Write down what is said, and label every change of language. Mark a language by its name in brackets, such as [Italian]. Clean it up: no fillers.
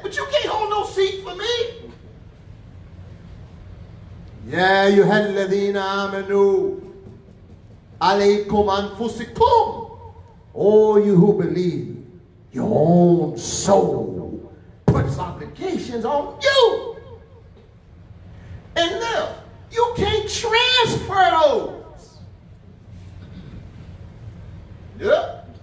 [English] But you can't hold no seat for me. [Arabic] يا أيها الذين آمنوا عليكم أنفسكم. [English] All you who believe, your own soul puts obligations on you. And look, you can't transfer those. Yeah.